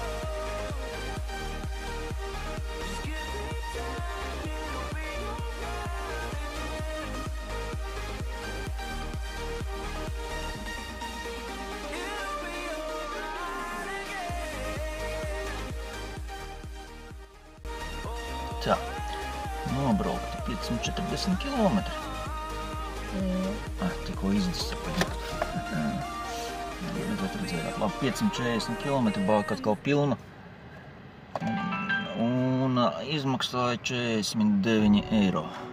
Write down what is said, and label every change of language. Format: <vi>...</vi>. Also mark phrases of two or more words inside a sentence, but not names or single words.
<en>Just give it time, it'll be alright. It'll be alright again.</en> <lv>Tā, nobraukti 540 kilometri. Tikko izdesapaļ. Redzējāt, labi, 540 kilometri, bāka atkal pilna. Un izmaksāja 49 eiro.</lv>